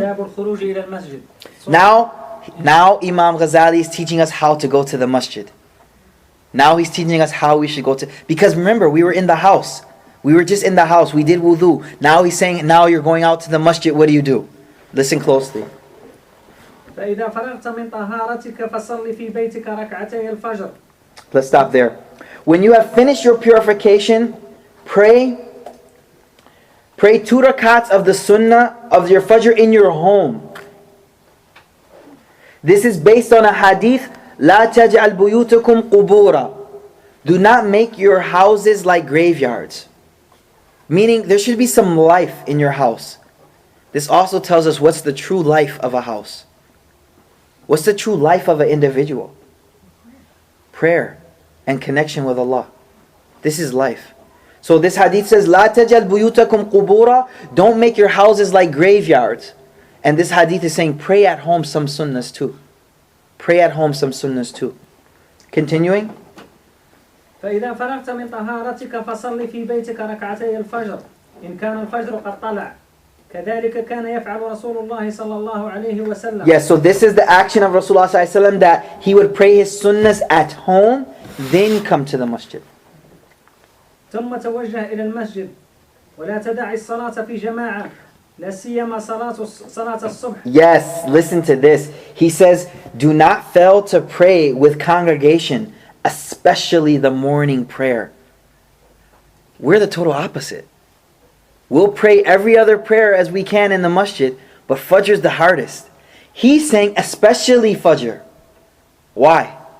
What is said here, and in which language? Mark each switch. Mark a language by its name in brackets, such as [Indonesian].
[Arabic] آداب الخروج إلى المسجد. [English] Now Imam Ghazali is teaching us how to go to the masjid. Now he's teaching us how we should go to... Because remember, we were in the house. We were just in the house. We did wudu. Now he's saying, now you're going out to the masjid. What do? Listen closely. [Arabic] فإذا فرغت من طهارتك فصل في بيتك ركعتي الفجر. [English] Let's stop there. When you have finished your purification, pray 2 rakats of the sunnah of your fajr in your home. This is based on a hadith, [Arabic] لا تجعل بيوتكم قبورا. [English] Do not make your houses like graveyards. Meaning there should be some life in your house. This also tells us what's the true life of a house. What's the true life of an individual? Prayer and connection with Allah. This is life. So this hadith says, [Arabic] لا تجعل بيوتكم قبورا. [English] Don't make your houses like graveyards. And this hadith is saying, pray at home some sunnahs too. Pray at home some sunnahs too. Continuing. [Arabic] فإذا فرغت من طهارتك فصل في بيتك ركعتي الفجر إن كان الفجر قد طلع كذلك كان يفعل رسول الله صلى الله عليه وسلم. [English] Yes, so this is the action of Rasulullah sallallahu alaihi wasallam, that he would pray his sunnahs at home, then come to the masjid. [Arabic] ثم توجه إلى المسجد ولا تدع الصلاة في جماعة لا سيما صلاة الصبح. [English] Yes, listen to this. He says, do not fail to pray with congregation, especially the morning prayer. We're the total opposite. We'll pray every other prayer as we can in the masjid, but Fajr is the hardest. He's saying especially Fajr. Why?